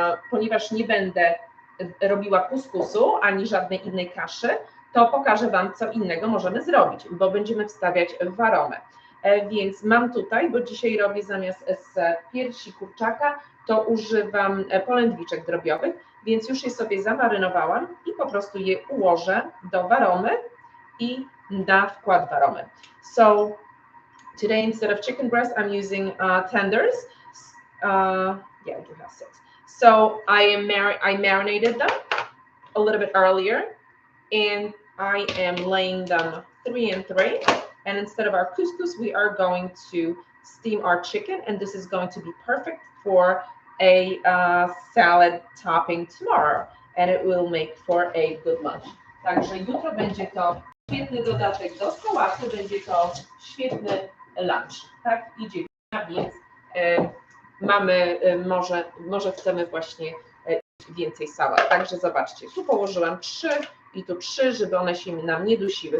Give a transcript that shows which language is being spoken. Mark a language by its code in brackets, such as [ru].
[pl] Ponieważ nie będę robiła kuskusu ani żadnej innej kaszy, to pokażę Wam, co innego możemy zrobić, bo będziemy wstawiać waromę. Więc mam tutaj, bo dzisiaj robię zamiast z piersi kurczaka, to używam polędwiczek drobiowych, więc już je sobie zamarynowałam i po prostu je ułożę do waromy i na wkład waromy. [en] So today instead of chicken breast, I'm using tenders. Yeah, I do have 6. So I marinated them a little bit earlier, and I am laying them 3 and 3. And instead of our couscous, we are going to steam our chicken, and this is going to be perfect for a salad topping tomorrow, and it will make for a good lunch. [pl] Także jutro będzie to świetny dodatek do sałaty, będzie to świetny lunch. Tak idzie, więc mamy, może chcemy właśnie więcej sałat. Także zobaczcie, tu położyłam 3 i tu 3, żeby one się nam nie dusiły.